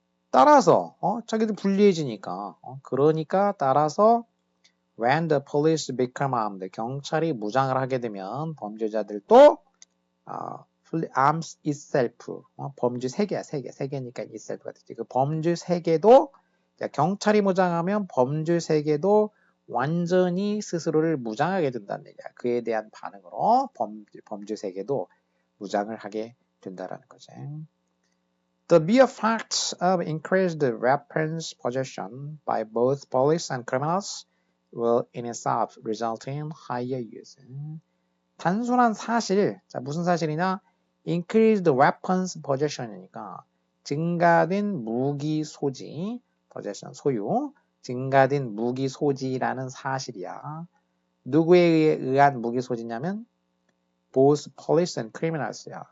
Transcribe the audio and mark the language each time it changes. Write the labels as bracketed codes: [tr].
[ko] 따라서, 자기들 불리해지니까, 그러니까 따라서 [en] when the police become armed, [ko] 경찰이 무장을 하게 되면 범죄자들도 [en] arms itself, [ko] 범죄 세계야, 세계니까 itself가 되지. 그 범죄 세계도, 경찰이 무장하면 범죄 세계도 완전히 스스로를 무장하게 된다는 얘기야. 그에 대한 반응으로 범죄 세계도 무장을 하게 된다라는 거지. [en] The mere fact of increased weapons possession by both police and criminals will in itself result in higher use. [ko] 단순한 사실, 자 무슨 사실이냐? [en] Increased weapons possession [ko] 이니까 증가된 무기 소지, possession 소유, 증가된 무기 소지라는 사실이야. 누구에 의한 무기 소지냐면 [en] both police and criminals [ko] 야.